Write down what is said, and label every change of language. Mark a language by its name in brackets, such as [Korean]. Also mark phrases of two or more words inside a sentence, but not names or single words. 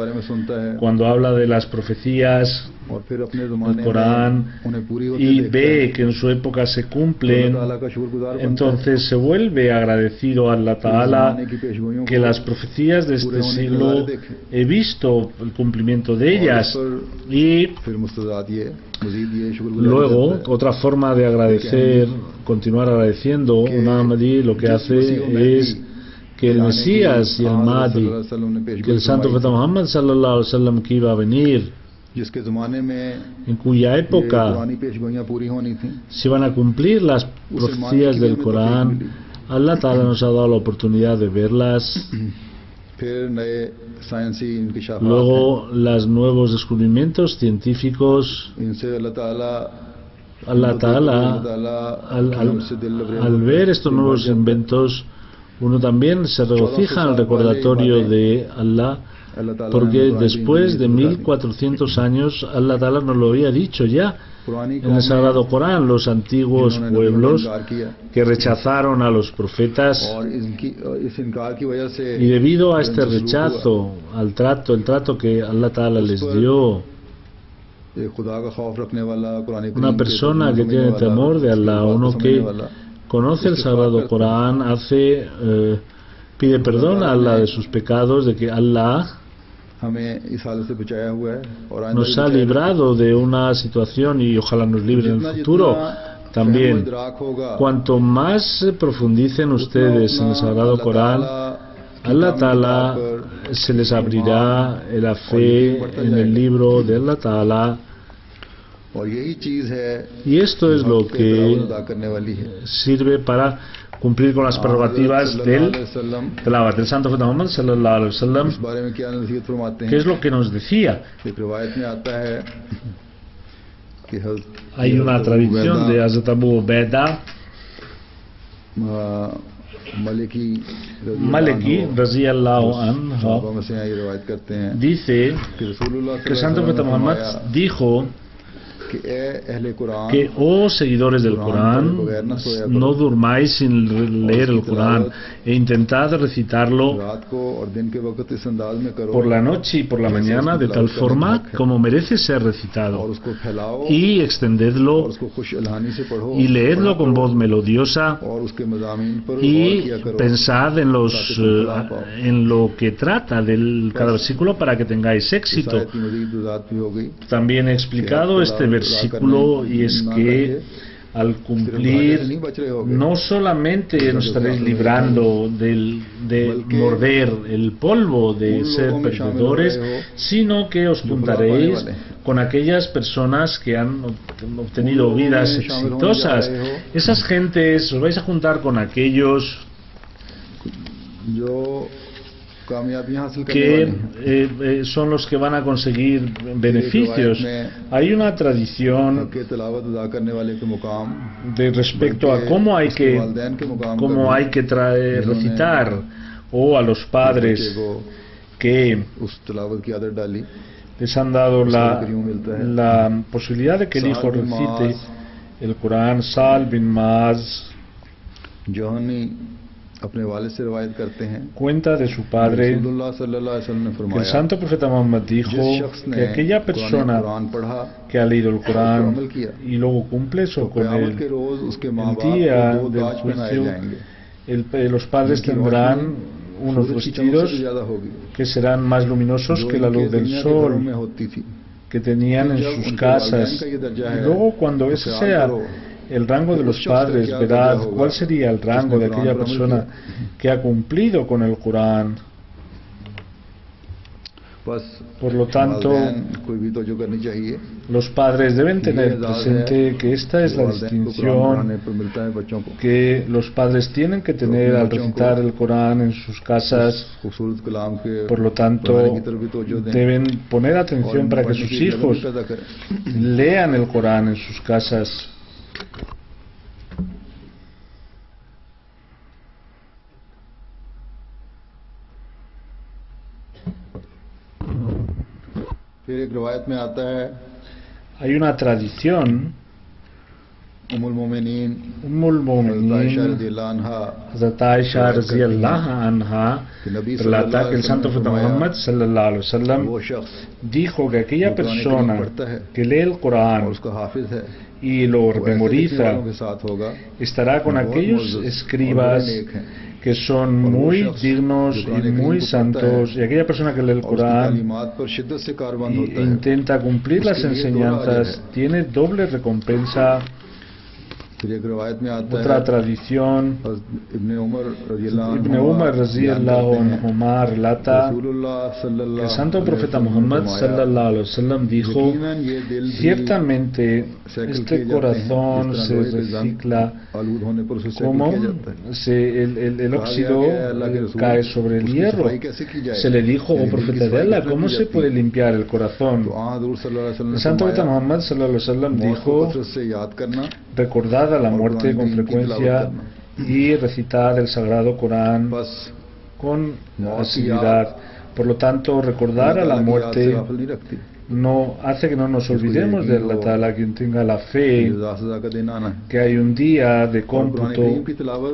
[Spanish] Cuando habla de las profecías del Corán y ve que en su época se cumplen, entonces se vuelve agradecido a Allah Ta'ala que las profecías de este siglo he visto el cumplimiento de ellas. Y luego, otra forma de agradecer, continuar agradeciendo, un Ahmadi lo que hace es que el Mesías y el Mahdi, que el santo profeta Muhammad [Arabic] صلى الله عليه وسلم [Spanish] que iba a venir, [Urdu] جس کے زمانے میں [Spanish] en cuya [Urdu] ये [Spanish] época [Urdu] پرانی پیشگوئیاں پوری ہونی تھی, [Spanish] se van a cumplir las profecías del Corán. Allah Ta'ala nos ha dado la oportunidad de verlas. [Urdu] پھر نئے سائنسی انکشافات [Spanish] Luego, los nuevos descubrimientos científicos. [Urdu] ہیں، ان سے اللہ تعالیٰ [Spanish] Allah Ta'ala, al ver estos nuevos inventos, uno también se regocija en el recordatorio de Allah, porque después de 1400 años Allah Ta'ala nos lo había dicho ya en el Sagrado Corán. Los antiguos pueblos que rechazaron a los profetas, [Urdu] اور اس انکار کی وجہ سے [Spanish] y debido a este rechazo al el trato que Allah Ta'ala les dio, [Urdu] ایک خدا کا خوف رکھنے والا، قرآن [Spanish] una persona que tiene temor de Allah, uno que conoce el Sagrado Corán, pide perdón a Allah de sus pecados, de que Allah [Urdu] ہمیں اس حالت سے بچایا ہوا ہے اور آئندہ [Spanish] nos ha librado de una situación y ojalá nos libre en el futuro. También, cuanto más profundicen ustedes en el Sagrado Corán, Allah Ta'ala se les abrirá la fe en el libro de Allah Ta'ala. [Urdu] اور یہی چیز ہے [Spanish] Y esto es lo que [Urdu] ادا کرنے والی ہے. [Spanish] sirve para cumplir con las prerrogativas del Tilawat del santo profeta Muhammad [Arabic] صلى الله عليه وسلم. [Urdu] اس بارے میں کیا نصیحت فرماتے ہیں? [Spanish] ¿Qué es lo que nos decía? [Urdu] ایک روایت میں آتا ہے کہ [Spanish] Hay una tradición de Hazrat Abu Ubaidah Maliki [Arabic] رضي الله عنه [Urdu] سے یہ روایت کرتے ہیں [Spanish] dice [Urdu] کہ رسول اللہ [Spanish] que el santo profeta Muhammad dijo [Urdu] کہ اے اہل قرآن [Spanish] que, oh seguidores del Corán, no durmáis sin leer el Corán e intentad recitarlo [Urdu] رات کو اور دن کے وقت اس انداز میں کرو [Spanish] por la noche y por la mañana de tal forma como merece ser [Urdu] और [Spanish] recitado, [Urdu] اس کو پھیلاؤ [Spanish] y [Urdu] और [Spanish] extendedlo [Urdu] اس کو خوش الحانی سے پڑھو [Spanish] y leedlo con voz melodiosa, [Urdu] اور اس کے مضامین پر غور [Spanish] y [Urdu] کیا کرو [Spanish] pensad en lo que trata del cada versículo para que tengáis éxito. [Urdu] آیت کی مزید وضاحت بھی ہو گئی. [Spanish] También he explicado este versículo, y es que al cumplir no solamente nos estaréis librando de morder el polvo de ser perdedores, sino que os juntaréis con aquellas personas que han obtenido vidas exitosas. Esas gentes, os vais a juntar con aquellos [Urdu] جو کامیابیاں حاصل کرنے [Spanish] que son los que van a conseguir beneficios. Hay una tradición [Urdu] کے تلاوت ادا کرنے والے کے مقام [Spanish] de respecto a cómo hay que recitar, o a los padres que [Urdu] اس تلاوت کی عادت ڈالی [Spanish] les han dado la posibilidad de que el hijo recite el Corán. Sal bin Maaz [Urdu] جہنی اپنے والد سے روایت کرتے ہیں [Spanish] cuenta de su padre [Urdu] रसूलुल्लाह [Arabic] صلى الله عليه وسلم [Urdu] ने [Spanish] que el [Urdu] फरमाया [Spanish] santo profeta Muhammad dijo [Urdu] جس شخص نے [Spanish] que aquella persona [Urdu] قرآن پڑھا [Spanish] que ha leído el Corán [Urdu] عمل کیا [Spanish] y luego cumple eso con [Urdu] قیامت کے [Spanish] él, [Urdu] روز اس کے ماں [Spanish] el [Urdu] बाप [Spanish] día [Urdu] کو دو [Spanish] del [Urdu] تاج پہنائے [Spanish] juicio, [Urdu] जाएंगे [Spanish] los padres tendrán unos [Urdu] سورج کی چمک [Spanish] vestidos [Urdu] سے زیادہ ہوگی [Spanish] que serán más luminosos [Urdu] जो [Spanish] que la [Urdu] इनके [Spanish] luz del [Urdu] دنیا کے گھروں [Spanish] sol [Urdu] میں ہوتی تھی. [Spanish] que tenían en sus casas. Y luego, cuando ese sea el rango de los padres, verás cuál sería el rango de aquella persona que ha cumplido con el Corán. Por lo tanto, los padres deben tener presente que esta es la distinción que los padres tienen que tener al recitar el Corán en sus casas. Por lo tanto, deben poner atención para que sus hijos lean el Corán en sus casas. [Urdu] پھر ایک روایت میں آتا ہے [Spanish] Hay una tradición, [Urdu] ام المومنین [Arabic] أم المؤمنين [Spanish] Hazrat Aisha [Arabic] رضي الله عنها [Spanish] relata que el santo profeta Muhammad [Arabic] صلى الله عليه وسلم [Urdu] وہ شخص [Spanish] dijo que aquella persona que lee el [Urdu] और [Spanish] Corán [Urdu] اس کا حافظ ہے [Spanish] y lo [Urdu] وہ ایسے [Spanish] memoriza [Urdu] لکھنے والوں کے ساتھ ہوگا [Spanish] estará con aquellos escribas que son muy dignos y muy santos, y aquella persona que lee el [Urdu] اور اس کی [Spanish] Corán [Urdu] تعلیمات پر شدت سے کاربند [Spanish] y [Urdu] ہوتا ہے. [Spanish] intenta cumplir las enseñanzas tiene doble recompensa. [Urdu] پھر ایک روایت میں آتا [Spanish] Otra [Urdu] है [Spanish] tradición, [Urdu] इब्ने उमर रज़ियल्लाहु [Spanish] Ibn [Urdu] अन्हु [Spanish] Umar [Urdu] बयान [Spanish] radhiyallahu [Urdu] کرتے ہیں, [Spanish] anhuma relata [Urdu] रसूलुल्लाह [Spanish] que [Urdu] सल्लल्लाहु [Spanish] el santo [Urdu] अलैहि [Spanish] profeta [Urdu] وسلم نے [Spanish] Muhammad [Urdu] फरमाया, [Arabic] صلى الله عليه وسلم [Spanish] dijo: [Urdu] یقیناً یہ دل بھی [Spanish] ciertamente [Urdu] सैकल [Spanish] este [Urdu] کیے جاتے ہیں, [Spanish] corazón [Urdu] جس طرح [Spanish] se [Urdu] لوہے کے زنگ [Spanish] recicla [Urdu] آلود ہونے پر اسے صیقل [Spanish] como [Urdu] کیا جاتا ہے. [Spanish] el [Urdu] कहा [Spanish] óxido [Urdu] گیا ہے، اللہ کے رسول, [Spanish] cae sobre el [Urdu] उसकी [Spanish] hierro. [Urdu] صفائی کیسے کی جائے? [Spanish] Se le dijo, oh [Urdu] یعنی دل کی [Spanish] profeta de [Urdu] सफाई [Spanish] Allah, [Urdu] کس طرح [Spanish] ¿cómo [Urdu] की [Spanish] se [Urdu] जाती [Spanish] puede [Urdu] है? [Spanish] limpiar el corazón? [Urdu] تو حضرت [Arabic] صلى الله عليه وسلم [Spanish] El [Urdu] ने [Spanish] santo profeta [Urdu] फरमाया, [Spanish] Muhammad [Arabic] صلى الله عليه وسلم [Urdu] موت کو [Spanish] dijo: [Urdu] کثرت سے یاد کرنا [Spanish] recordad a la [Urdu] और [Spanish] muerte [Urdu] कुरान [Spanish] con [Urdu] کریم کی [Spanish] frecuencia [Urdu] تلاوت کرنا. [Spanish] y recitad el sagrado Corán [Urdu] बस [Spanish] con [Urdu] موت کی [Spanish] asiduidad. Por lo tanto, recordar a la [Urdu] اللہ کی یاد سے [Spanish] muerte [Urdu] غافل نہیں رکھتی. [Spanish] no hace que no nos olvidemos de Allah Ta'ala. Quien tenga la fe [Urdu] جزا سزا کا دن آنا ہے. [Spanish] que hay un día de [Urdu] اور قرآن [Spanish] cómputo [Urdu] کریم کی تلاوت